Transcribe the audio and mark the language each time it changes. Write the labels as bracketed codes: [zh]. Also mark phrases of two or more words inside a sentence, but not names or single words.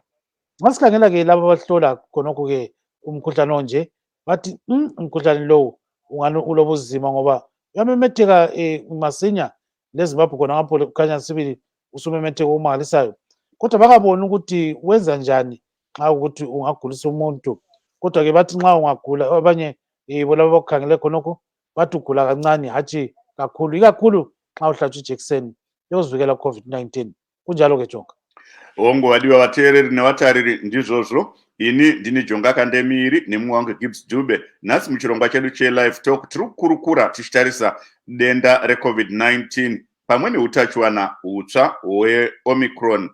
[nd] Nxa sikhangela ke laba abahlola khonokho ke umkhuhlane onje bathi umkhuhlane lo ungani ulobuzima ngoba uyamemetheka masinya leZimbabwe khona ngapho kukhanya sibili usumemetheka omangalisayo, kodwa bakabona ukuthi wenza njani nxa ukuthi ungagulisa umuntu. Kodwa ke bathi nxa ungagula abanye bolaba bakukhangele khonokho bathi ugula kancane hatshi kakhulu, ikakhulu nxa uhlatshwa ijekiseni yokuzivikela COVID-19. Kunjalo ke Jonga. [sn] Wadiwa vateereri nevatariri ndizvozvo. Ini ndini Jonga Kandemiri nemumwe wangu Gibbs Dube. Nhasi muchirongwa chedu che-Live Talk tiri kukurukura tichitarisa denda re-COVID-19 pamwe neutachiwana hutsva hwe-Omicron.